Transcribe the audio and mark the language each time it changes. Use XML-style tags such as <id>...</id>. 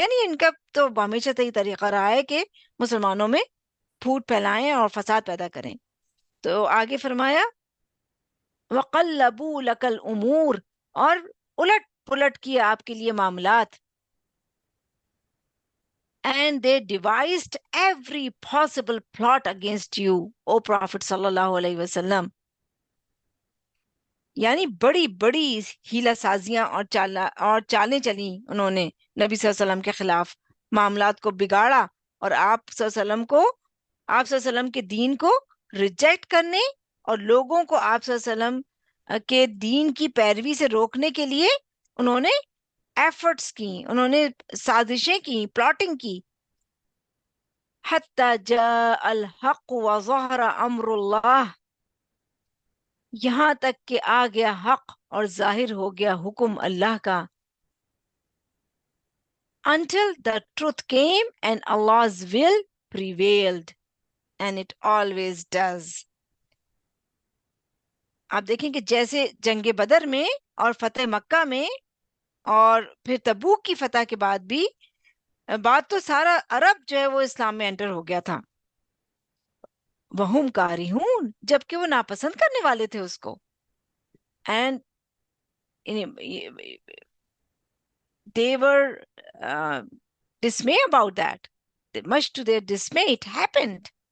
<ur>یعنی ان کا تو ہمیشہ سے ہی طریقہ رہا ہے کہ مسلمانوں میں پھوٹ پھیلائیں اور فساد پیدا کریں. تو آگے فرمایا</ur> <ar>وَقَلَّبُوا لَكَ الْأُمُورِ،</ar> <ur>اور الٹ پلٹ کیے آپ کے لیے معاملات.</ur> <en>And they devised every possible plot against you, O Prophet صلی اللہ علیہ وسلم.</en> <ur>یعنی بڑی بڑی ہیلہ سازیاں اور چالیں چلیں انہوں نے نبی صلی اللہ علیہ وسلم کے خلاف، معاملات کو بگاڑا اور آپ صلی اللہ علیہ وسلم کے دین کو ریجیکٹ کرنے اور لوگوں کو آپ صلی اللہ علیہ وسلم کے دین کی پیروی سے روکنے کے لیے انہوں نے ایفرٹس کی، انہوں نے سازشیں کی، پلاٹنگ کی.</ur> <ar>حتی جاء الحق وظہر امر اللہ،</ar> <ur>یہاں تک کہ آ گیا حق اور ظاہر ہو گیا حکم اللہ کا.</ur> <en>Until the truth came and Allah's will prevailed, and it always does.</en> <ur>آپ دیکھیں کہ جیسے جنگ بدر میں اور فتح مکہ میں اور پھر تبوک کی فتح کے بعد بھی بات تو سارا عرب جو ہے وہ اسلام میں انٹر ہو گیا تھا.</ur> <ar>وہم کارہون،</ar> <ur>جبکہ وہ ناپسند کرنے والے تھے اس کو.</ur> <en>And they were dismay about that. Much to their dismay it happened.</en>